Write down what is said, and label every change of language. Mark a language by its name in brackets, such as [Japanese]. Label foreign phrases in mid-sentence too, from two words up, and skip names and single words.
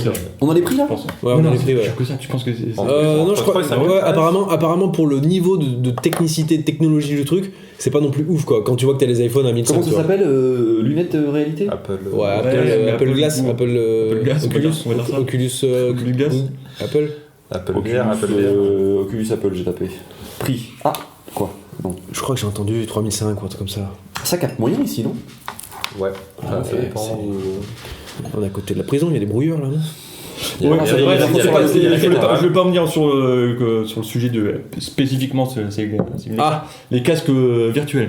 [French] On a les prix là ? Ouais, on a les prix, ouais. Que ça, tu penses que c'est. Non, je crois. Ouais, apparemment, pour le niveau de technicité, de technologie du truc, c'est pas non plus ouf quoi. Quand tu vois que t'as les iPhones à 1500. Comment ça s'appelle lunettes réalité ? Apple. Ouais, Apple Glass, Apple Glass, Oculus, on va dire ça. Oculus Glass. Apple. Apple Oculus, VR, Apple VR. Oculus Apple, j'ai tapé. Prix. Ah, quoi ? Non. Je crois que j'ai entendu 3005 ou un truc comme ça. Ça capte moyen ici, non ? Ouais. Ça dépend. On est à côté de la prison, il y a des brouilleurs là, non ? Ouais, c'est c'est vrai, vrai, il y a je vais pas venir sur le sujet de spécifiquement les casques virtuels.